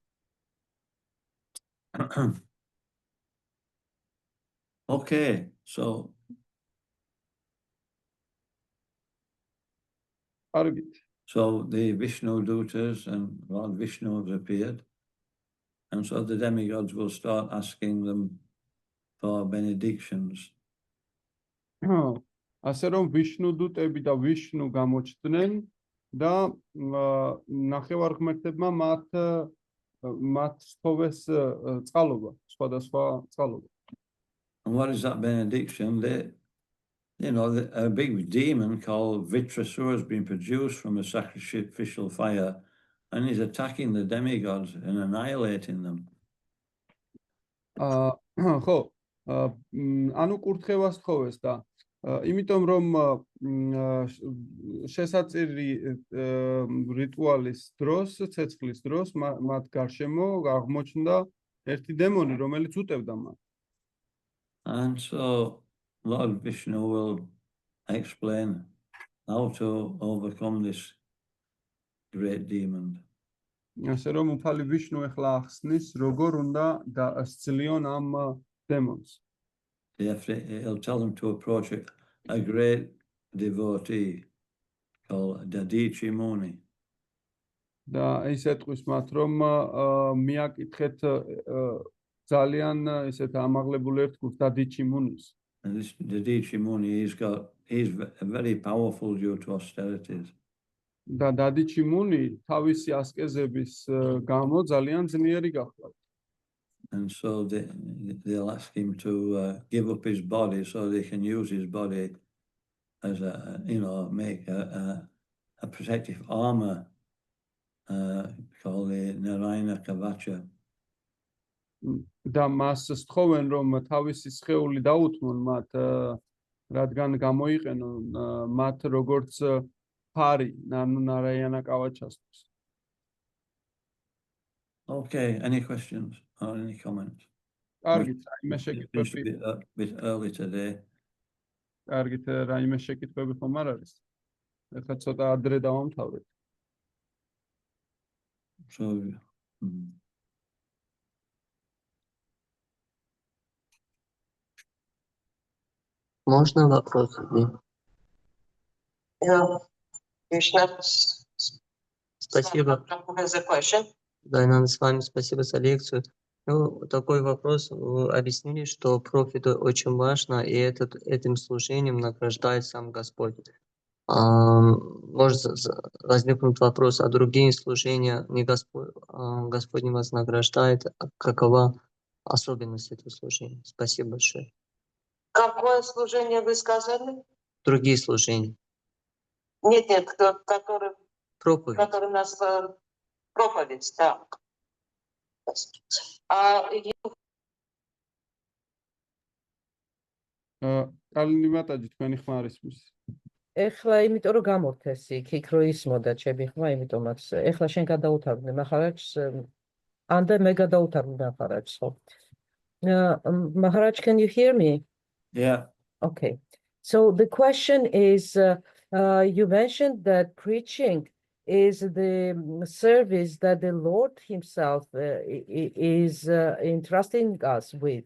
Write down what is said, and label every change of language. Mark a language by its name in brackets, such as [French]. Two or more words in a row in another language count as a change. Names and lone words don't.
[English] Okay, so the Vishnu Dutas and Lord Vishnu have appeared, and so the demigods will start asking them for benedictions. [Georgian] ასე რომ ვიშნუ დუტები და ვიშნუ გამოჩნდნენ და ნახევარღმერთებმა მათ სთხოვეს წყალობა, სხვადასხვა წყალობა. [English] And what is that benediction? A big demon called Vitrasura has been produced from a sacrificial fire, and he's attacking the demigods and annihilating them. [Georgian] ხო, ანუ კურთხევას თხოვეს და იმიტომ რომ შესაწირი რიტუალის დროს, ცეცხლის დროს მათ გარშემო აღმოჩნდა ერთი დემონი, რომელიც უტევდა მათ. [English] And so Lord Vishnu will explain how to overcome this great demon. [Georgian] ასე რომ უფალი ვიშნუ ახლა ახსნის, როგორ უნდა დასწლიონ ამ დემონს. [English] He'll tell them to approach a great devotee called Dadichi Muni. [Georgian] და ის ეტყვის მათ, რომ მიაკითხეთ ძალიან ისეთ ამაღლებულ ერთგულს დადიჩი მუნის. [English] And this Dadichi Muni, he's very powerful due to austerities. [Georgian] და დადიჩი მუნი თავისი ასკეზების გამო ძალიან ძლიერი გახლავთ. [English] And so they'll ask him to give up his body so they can use his body as make a protective armor called the Narayana Kavacha. [Georgian] და მას სთხოვენ, რომ თავისი სხეული დაუთმონ მათ, რადგან გამოიყენონ მათ როგორც ფარი, ანუ ნარაიანა კავაჩასთვის. [English] Okay, any questions or any comments? [Georgian] კარგით, რაიმე შეკითხვები? [English] A bit early today. [Georgian] კარგით, რაიმე შეკითხვები ხომ არ არის? ეხლა ცოტა ადრე დავამთავრეთ. [English] So [Russian] Можно вопрос? [English] Krishna, [Russian] Спасибо. [English] has a question. [Russian] Дайнан, с вами спасибо за лекцию. Ну, такой вопрос. Вы объяснили, что профит очень важно, и этим служением награждает сам Господь. Может возникнуть вопрос, а другие служения не Господь не вознаграждает. Какова особенность этого служения? Спасибо большое. Какое служение вы сказали? Другие служения. Нет, который Проповедь. у нас проповедь, да. А [Georgian] კალინი მატაჯი თქვენი ხმარისმის. ეხლა იმიტომ რომ გამორთეს იქ რო ისმოდა ჩემი ხმა, იმიტომაც ეხლა შენ გადაუთავდნენ მახარაჯს, ანდე მე გადაუთავდნენ მახარაჯს, ხო? [English] Maharaj, can you hear me? Yeah. Okay. So the question is, you mentioned that preaching is the service that the Lord himself is entrusting us with.